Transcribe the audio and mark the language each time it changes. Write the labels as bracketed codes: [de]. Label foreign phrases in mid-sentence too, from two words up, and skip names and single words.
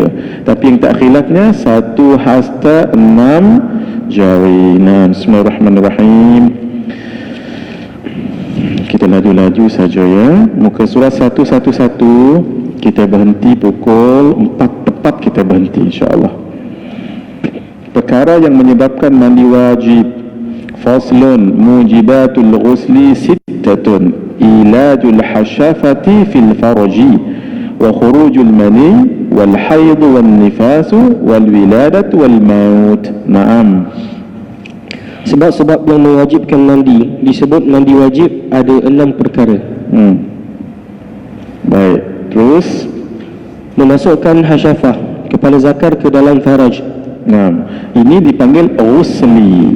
[ms] Tapi yang tak khilafnya satu hasta 6 jari. [ar] بسم الله الرحمن الرحيم. [ms] Kita laju-laju saja ya. Muka surat 111. Kita berhenti pukul 4 tepat, kita berhenti insya-Allah. Perkara yang menyebabkan mandi wajib. [ar] فصل موجبات الغسل ستة. إيلاج الحشفة في الفرج وخروج المني والحيض والنفاس والولادة والموت. نعم. [ms] Sebab-sebab yang mewajibkan mandi disebut mandi wajib ada 6 perkara. Baik, terus Memasukkan hasyafah, kepala zakar ke dalam faraj. nah, ini dipanggil ghusli.